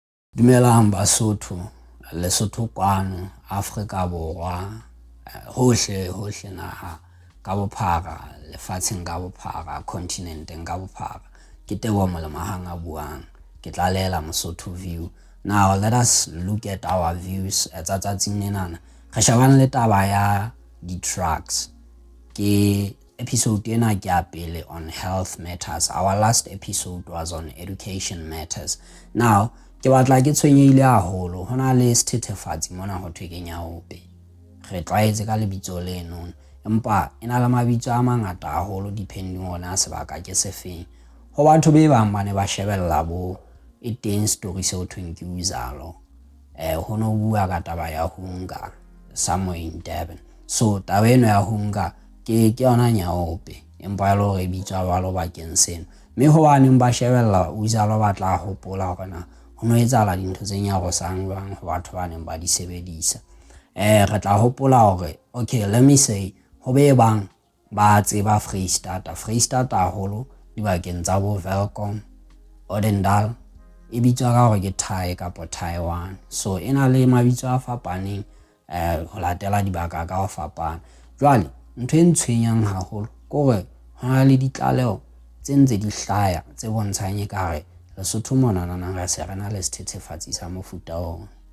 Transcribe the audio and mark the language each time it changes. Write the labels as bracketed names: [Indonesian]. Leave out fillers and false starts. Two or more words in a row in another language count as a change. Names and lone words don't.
[Southern Sotho] Dumelang Basotho, Lesotho kwano, Afrika Borwa, hohle naha ka bophara, lefatsheng ka bophara, continenteng ka bophara. Ke Teboho Molemahang a buang, ke tla lehela Mosotho view. [English] Now let us look at our views [Southern Sotho] tsa tsatsing lenana. Re shebane le taba ya di-drugs. Ke episode ena ke ya pele [English] on health matters. Our last episode was on education matters. [Southern Sotho] Now ke batla ke tshwenyehile haholo hona le sethethefatsi mona ho thwe ke Nyaope. Re tlwaetse ka lebitso leno empa ena le mabitso a mangata haholo depending ona sebaka ke sefeng. Ho batho be bang ba ne ba shebella bo e teng story se ho thweng ke Uzalo. Ho no bua ka taba ya Hunga [English] somewhere in Durban. [Southern Sotho] So taba eno ya Hunga ke yona Nyaope empa lo re bitswa jwalo bakeng seno. Mme ho baneng ba shebella Uzalo ba tla hopola hore na ho no etsahala dintho tse nyarosang jwang ho batho ba neng ba di sebedisa. Re tla hopola hore [English] okay, let me say [Southern Sotho] ho be bang ba tseba Freestata haholo dibakeng tsa bo Welkom, Odendal e bitswa ka hore ke Thai kapo Taiwan. So ena le mabitso a fapaneng ho latela dibaka ka ho fapana. Jwale ntho e ntshwenyang haholo ke hore hona le ditlaleho tse ntse di hlaya tse bontshang ekare Lesotho mona re se re na le sethethefatsi sa mofuta ona.